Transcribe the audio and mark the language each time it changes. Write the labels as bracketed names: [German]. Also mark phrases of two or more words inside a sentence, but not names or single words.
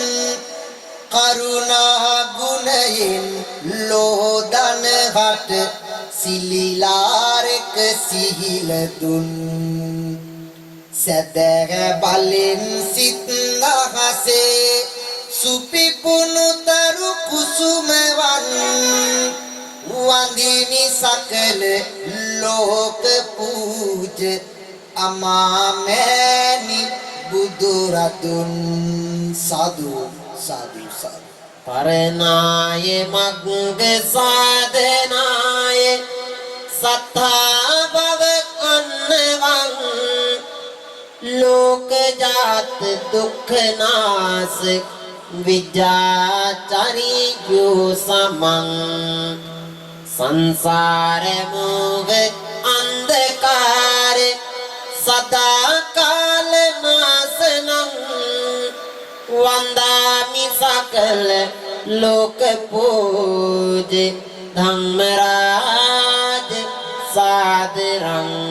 [Sinhala] කරුණා ගුණයෙන් ලෝදන හට සිලිලාරක සිහිල දුන් සදර බලෙන් සිත් අහසේ සුපිපුණු තරු කුසුමවන් වඳිනි සකල ලෝක පූජ අමාමෑණි බුදුරදුන් සාදු සාදු සාදු [Pali] පරණාය මග්ග සාධනාය සත්තා භව අන්නවං ලෝක ජාත දුක්ඛ නාස විජාචරියෝ සමං සංසාර මොහ අන්ධකාර සදා කාල නාසනං වන්දාමි සකල ලෝක පූජ ධම්මරාජ සාදරං